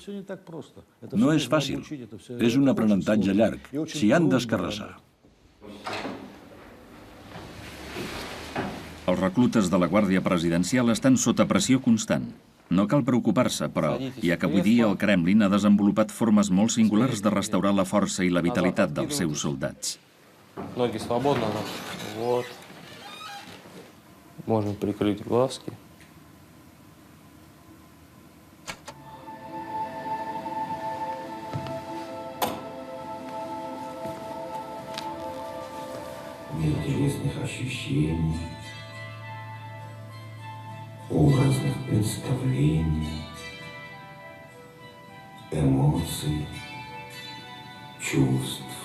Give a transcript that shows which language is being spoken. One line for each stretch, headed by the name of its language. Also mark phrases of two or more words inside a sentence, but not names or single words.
Catalan: No és fàcil, és un aprenentatge llarg, s'hi han d'escarrassar. Els reclutes de la Guàrdia Presidencial estan sota pressió constant. No cal preocupar-se, però, ja que avui dia el Kremlin ha desenvolupat formes molt singulars de restaurar la força i la vitalitat dels seus soldats.
Russian: Ноги свободно. Вот. Можно прикрыть глазки. Мир телесных ощущений, образных представлений, эмоций, чувств.